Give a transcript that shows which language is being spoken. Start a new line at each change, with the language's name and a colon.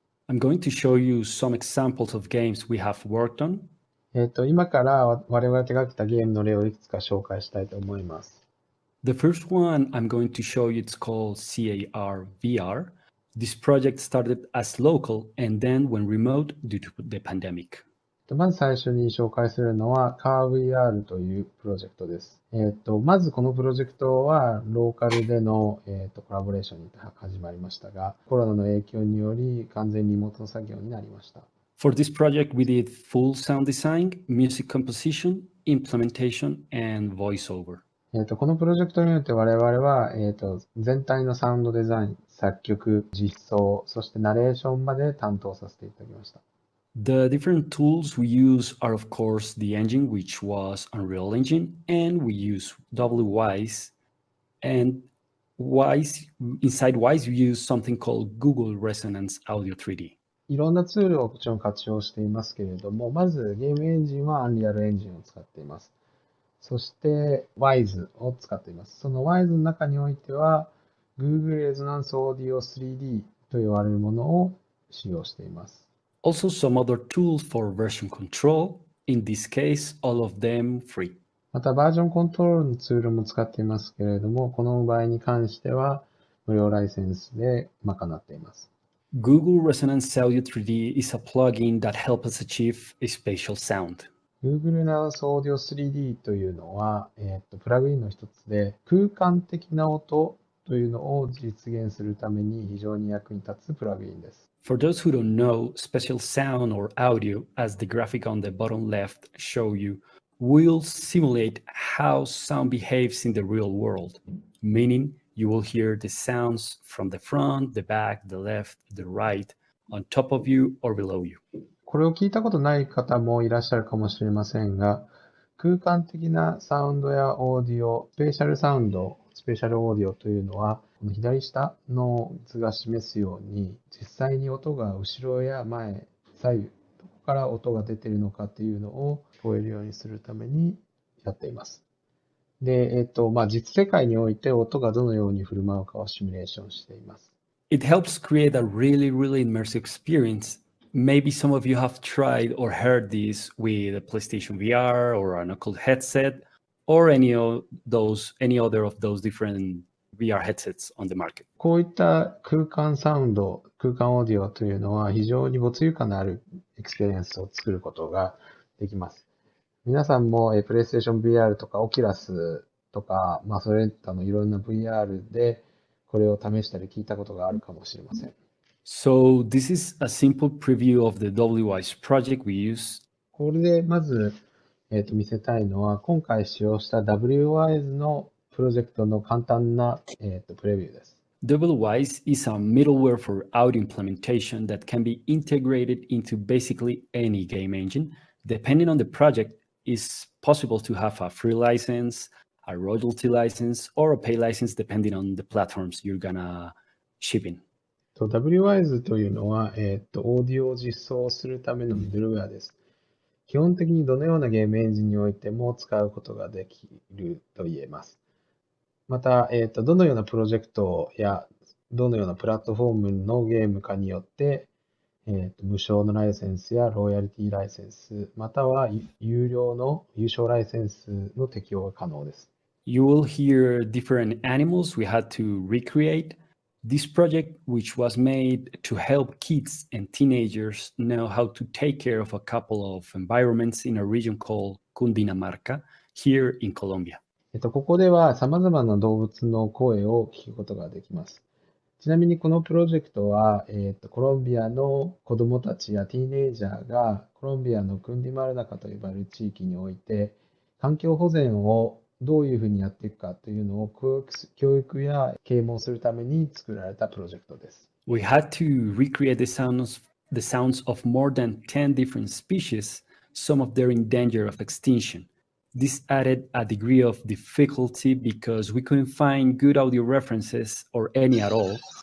English: I'm going to show you some examples of games we have worked on.
Japanese: 今から我々が手掛けたゲームの例をいくつか紹介したいと思います。
English: The first one I'm going to show you, it's called CAR VR. This project started as local and then went remote due to the pandemic.
Japanese: まず最初に紹介するのは CarVR というプロジェクトです。まずこのプロジェクトはローカルでの、コラボレーションに始まりましたが、コロナの影響により完全リモートの作業になりました。
English: For this project, we did full sound design, music composition, implementation, and voiceover.
Japanese: このプロジェクトによって我々は、全体のサウンドデザイン、作曲、実装、そしてナレーションまで担当させていただきました。
English: The different tools we use are, of course, the engine, which was Unreal Engine, and we use WWise. And inside WWise, we use something called Google Resonance Audio 3D.
Japanese: いろんなツールをもちろん活用していますけれども、まずゲームエンジンは Unreal エンジンを使っています。そして WWise を使っています。その WWise の中においては Google Resonance Audio 3D と言われるものを使用しています。
English: Also, some other tools for version control. In this case, all of them free.
Japanese: またバージョンコントロールのツールも使っていますけれども、この場合に関しては無料ライセンスで賄っています。
English: Google Resonance Audio 3D is a plugin that helps us achieve a spatial sound.
Japanese: Google Resonance Audio 3D というのは、プラグインの一つで空間的な音というのを実現するために非常に役に立つプラグインです。
English: For those who don't know, spatial sound or audio, as the graphic on the bottom left show you, will simulate how sound behaves in the real world, meaning you will hear the sounds from the front, the back, the left, the right, on top of you or below you.
Japanese: これを聞いたことない方もいらっしゃるかもしれませんが、空間的なサウンドやオーディオ、スペーシャルサウンド、スペシャルオーディオというのは、この左下の図が示すように、実際に音が後ろや前、左右、どこから音が出ているのかというのを聞こえるようにするためにやっています。で、実世界において音がどのように振る舞うかをシミュレーションしています。
English: It helps create a really, really immersive experience. Maybe some of you have tried or heard this with a PlayStation VR or an Oculus headset or any other of those different VR headsets on the market.
Japanese: こういった空間サウンド、空間オーディオというのは非常に没有感のあるエクスペリエンスを作ることができます。皆さんもPlayStation VR とか Oculus とか、それ他のいろんな VR でこれを試したり聞いたことがあるかもしれません。
English: So this is a simple preview of the WWise project we use.
Japanese: これでまず、見せたいのは今回使用した WWise のプロジェクトの簡単な、プレビューです。
English: WWise is a middleware for audio implementation that can be integrated into basically any game engine. Depending on the project, it's possible to have a free license, a royalty license, or a pay license depending on the platforms you're gonna ship in.
Japanese: WWise というのは、オーディオを実装するためのミドルウェアです。基本的にどのようなゲームエンジンにおいても使うことができると言えます。また、どのようなプロジェクトやどのようなプラットフォームのゲームかによって、無償のライセンスやロイヤリティライセンス、または有料の有償ライセンスの適用が可能です。
English: You will hear different animals we had to recreate. This project, which was made to help kids and teenagers know how to take care of a couple of environments in a region called Cundinamarca, here in Colombia.
Japanese: ここでは様々な動物の声を聞くことができます。ちなみにこのプロジェクトは、コロンビアの子どもたちやティーネイジャーがコロンビアのクンディマルナカと呼ばれる地域において環境保全をどういうふうにやっていくかというのを教育や啓蒙するために作られたプロジェクトです。
English: We had to recreate the sounds of more than 10 different species, some of them in danger of extinction. This added a degree of difficulty because we couldn't find good audio references or any at all